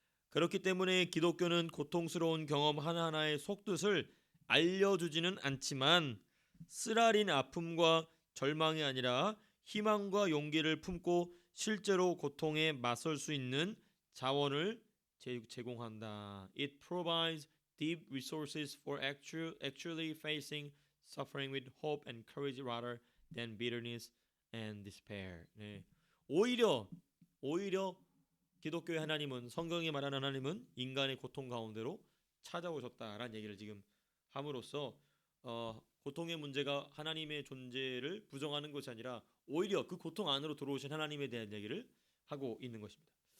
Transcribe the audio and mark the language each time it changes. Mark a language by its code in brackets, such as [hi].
[ko] 그렇기 때문에 기독교는 고통스러운 경험 하나하나의 속뜻을 알려주지는 않지만 쓰라린 아픔과 절망이 아니라 희망과 용기를 품고 실제로 고통에 맞설 수 있는 자원을 제공한다. [en] It provides deep resources for actually facing suffering with hope and courage rather than bitterness and despair. [ko] 네. 오히려 기독교의 하나님은 성경이 말하는 하나님은 인간의 고통 가운데로 찾아오셨다라는 얘기를 지금 함으로써 고통의 문제가 하나님의 존재를 부정하는 것이 아니라 오히려 그 고통 안으로 들어오신 하나님에 대한 얘기를 하고 있는 것입니다.